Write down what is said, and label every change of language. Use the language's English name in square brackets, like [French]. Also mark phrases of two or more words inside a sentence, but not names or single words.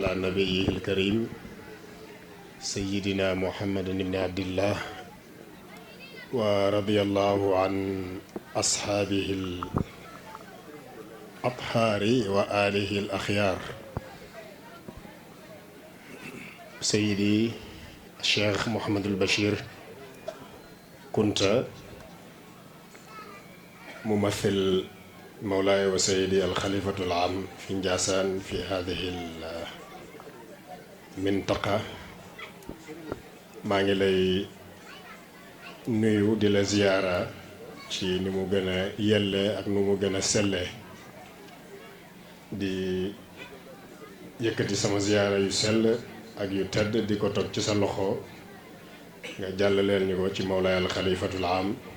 [Arabic] على نبيه الكريم سيدنا محمد بن عبد الله ورضي الله عن أصحابه الأطهار وآله الأخيار سيدي الشيخ محمد البشير كنت ممثل مولاي وسيدي الخليفة العام في نجاسان في هذه [Wolof] المنطقة maa ngi lay nuyu di la ziyaara ci ni mu gën a yelle ak nu mu gën a selle di yëkkati sama ziyaara yu sell ak yu tedd di ko tog ci sa loxo nga jàllaleel ñu ko ci Mawlaay al Xalifatul Aam